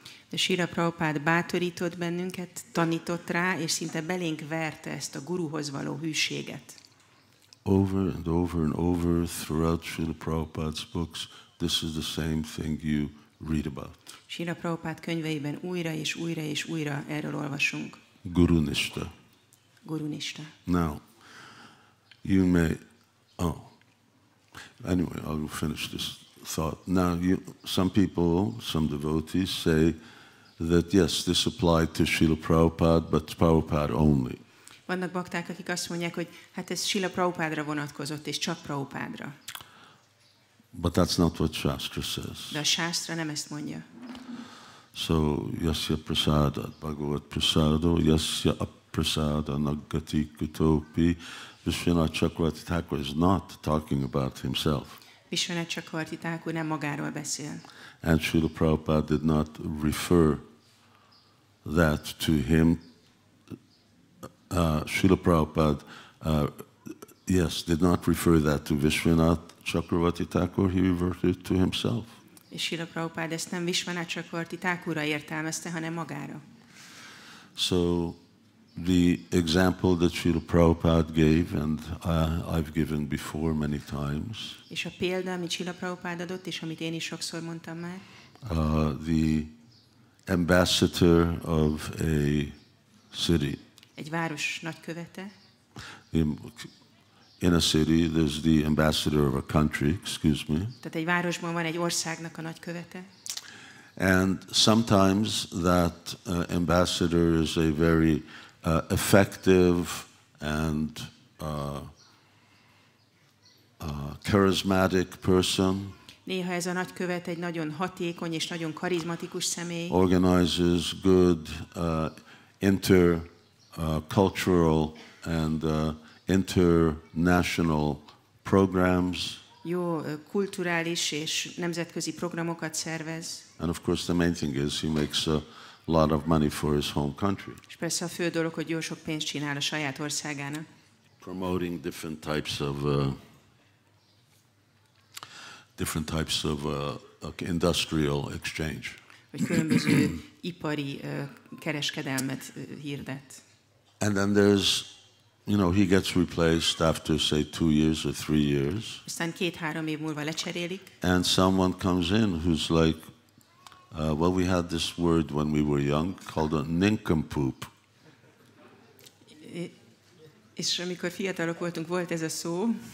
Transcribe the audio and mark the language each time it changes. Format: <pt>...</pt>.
<hu>De Śrīla Prabhupád bátorított bennünket, tanított rá, és szinte belénk verte ezt a guruhoz való hűséget.</hu> <en>Over and over and over throughout Śrīla Prabhupád's books, this is the same thing you read about.</en> <hu>Śrīla Prabhupád könyveiben újra és újra és újra erről olvasunk.</hu> <en>Guru Nishta. Guru Nishta. Now, you may, anyway, I'll finish this thought. Now, some people, some devotees say that yes, this applied to Śrīla Prabhupada, but Prabhupada only.</en> <hu>Vannak bakták, akik azt mondják, hogy hát ez Śrīla Prabhupádra vonatkozott, és csak Prabhupádra.</hu> <en>But that's not what Shastra says.</en> <hu>De a Shastra nem ezt mondja.</hu> <en>So,</en> <sa>yasya prasada, bhagavat prasado, yasya aprasada nagati kutopi,</sa> <en>Vishwanath Chakravarti Thakur is not talking about himself.</en> <hu>Vishwanath Chakravarti Thakur nem magáról beszél.</hu> <en>And Śrīla Prabhupada did not refer that to him. Śrīla Prabhupada, did not refer that to Vishwanath Chakravarti Thakur, he reverted to himself.</en> <hu>És Śrīla Prabhupád ezt nem Vishwanath Chakravarti Thakurra értelmezte, hanem magára.</hu> <en>So the example that Śrīla Prabhupada gave, and I've given before many times,</en> <hu>és a példa, amit Śrīla Prabhupád adott, és amit én is sokszor mondtam már,</hu> <en>the ambassador of a city.</en> <hu>Egy város nagykövete.</hu> <en>In a city, there's the ambassador of a country, excuse me.</en> <hu>Tehát egy városban van egy országnak a nagykövete.</hu> <en>And sometimes that ambassador is a very effective and charismatic person.</en> <hu>Néha ez a nagykövet egy nagyon hatékony és nagyon karizmatikus személy.</hu> <en>Organizes good intercultural and international programs.</en> <hu>Jó kulturális és nemzetközi programokat szervez.</hu> <en>And of course the main thing is he makes a lot of money for his home country.</en> <hu>És persze a fő dolog, hogy jó sok pénzt csinál a saját országának.</hu> <en>Promoting different types of industrial exchange.</en> <hu>Hogy különböző ipari kereskedelmet hirdet.</hu> <en>And then there's, he gets replaced after, say, 2 years or 3 years.</en> <hu>Aztán 2-3 év múlva lecserélik.</hu> <en>And someone comes in who's like, we had this word when we were young called a nincompoop.</en> <hu>És amikor fiatalok voltunk, volt ez a szó.</hu>